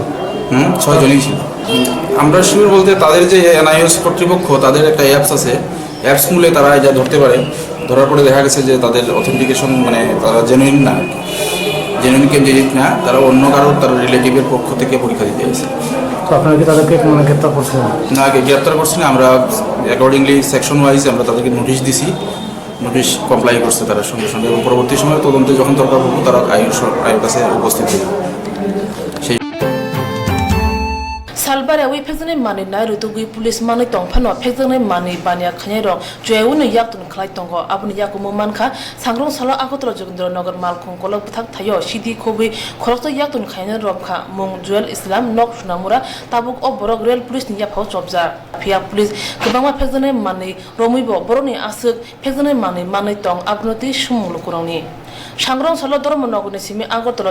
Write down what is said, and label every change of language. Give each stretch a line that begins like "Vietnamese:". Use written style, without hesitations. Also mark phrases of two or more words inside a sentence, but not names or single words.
Bangla: 6 জনই ছিল আমরা শিওর বলতে তাদের যে NIOS কর্তৃপক্ষ তাদের একটা অ্যাপস আছে অ্যাপস মূলে তারা যা ধরতে পারে ধরার পরে দেখা গেছে যে তাদের অথেন্টিকেশন তারা
English: genuine candidate
Bangla: না তারা অন্য কারোর তার রিলেটিভের পক্ষ থেকে পরীক্ষা দিতে গেছে তো আপনারা কি তাদেরকে গ্রেপ্তার করছেন না গ্রেপ্তার করছি না আমরা
English: accordingly section wise
Bangla: আমরা তাদেরকে নোটিশ দিছি নোটিশ কমপ্লাই করছে তারা সঙ্গে এবং পরবর্তী সময়ে তদন্তে যখন দরকার পড়বো তারা আয়োর কাছে উপস্থিত হবে সেই
Kok Borok: salbare wi phekjane mani nai rutugui police mani tongphano phekjane mani bania khane rok joyun yaktun khlai tongo abuni yakumo mankha sangrong sala agotro jogendrnagar malkhung kolok bthak thayo sidi khobi khorokto yaktun khaine romkha mung juel islam nok sunamura tabuk oborok rail police ni yaphau chobja phia police kobangma phekjane mani romuibo boroni asuk phekjane mani tong abnoti sumulu kurangni sangrong sala dormonogni simi agotro